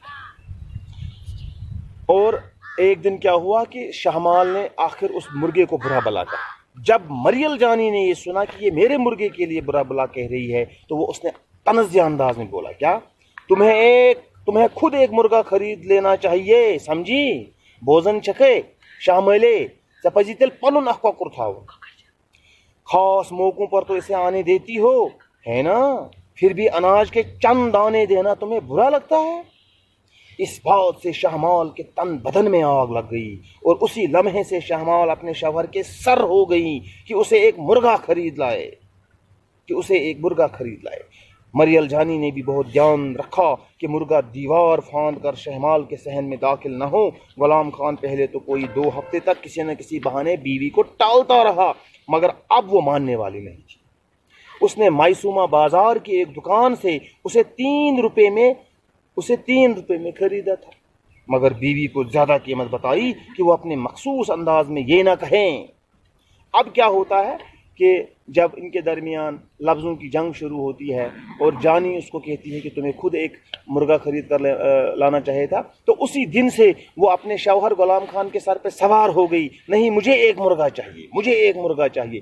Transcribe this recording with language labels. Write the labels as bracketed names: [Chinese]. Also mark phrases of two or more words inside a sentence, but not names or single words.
[Urdu] اور ایک دن کیا ہوا کہ شہمال نے آخر اس مرغے کو برا بلا کہا۔ جب مریل جانی نے یہ سنا کہ یہ میرے مرغے کے لیے برا بلا کہہ رہی ہے تو وہ اس نے طنزیہ انداز میں بولا، کیا تمہیں خود ایک مرغا خرید لینا چاہیے، سمجھی؟ [Kashmiri] بوزن چکے شاملے پزی تیل پنن اخ کۄکُر تھاوُن، [Urdu] خاص موقعوں پر تو اسے آنے دیتی ہو ہے نا، پھر بھی اناج کے چند دانے دینا تمہیں برا لگتا ہے؟ اس بات سے شہمال کے تن بدن میں آگ لگ گئی اور اسی لمحے سے شہمال اپنے شوہر کے سر ہو گئی کہ اسے ایک مرغا خرید لائے، مریل جانی نے بھی بہت دھیان رکھا کہ مرغا دیوار پھاند کر شہمال کے صحن میں داخل نہ ہو۔ غلام خان پہلے تو کوئی 2 ہفتے تک کسی نہ کسی بہانے بیوی کو ٹالتا رہا، مگر اب وہ ماننے والی نہیں تھی۔ اس نے مائسوما بازار کی ایک دکان سے اسے 3 روپے میں خریدا تھا۔ مگر بیوی کو زیادہ قیمت بتائی کہ وہ اپنے مخصوص انداز میں یہ نہ کہیں. اب کیا ہوتا ہے کہ جب ان کے درمیان لفظوں کی جنگ شروع ہوتی ہے اور جانی اس کو کہتی ہے کہ تمہیں خود ایک مرغا خرید کر لانا چاہیے تھا، تو اسی دن سے وہ اپنے شوہر غلام خان کے سر پے سوار ہو گئی، نہیں مجھے ایک مرغا چاہیے، مجھے ایک مرغا چاہیے.